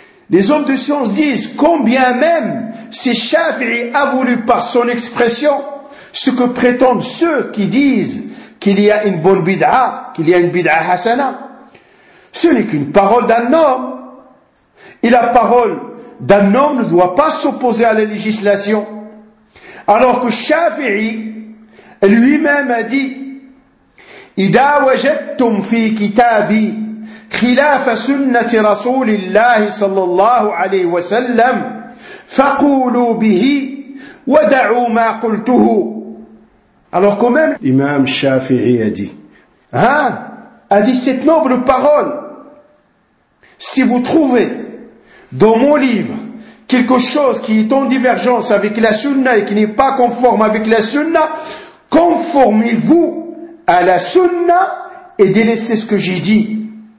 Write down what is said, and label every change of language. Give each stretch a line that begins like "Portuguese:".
French: Les hommes de science disent combien même si Shafi'i a voulu par son expression ce que prétendent ceux qui disent qu'il y a une bonne bid'a, qu'il y a une bid'a hasana. Ce n'est qu'une parole d'un homme. Et la parole d'un homme ne doit pas s'opposer à la législation.
Arabic: Alors que Shafi'i lui-même a dit إِذَا وَجَدْتُمْ فِي كِتَابِي خِلَافَ سُنَّةِ رَسُولِ اللَّهِ صَلَّى اللَّهُ عَلَيْهِ وَسَلَّمْ فَقُولُوا بِهِ وَدَعُوا مَا قُلْتُهُ.
French: Alors quand même l'imam Shafi'i a dit, a dit cette noble parole, si vous trouvez dans mon livre quelque chose qui est en divergence avec la sunna et qui n'est pas conforme avec la sunna, conformez-vous à la sunna et délaissez ce que j'ai dit.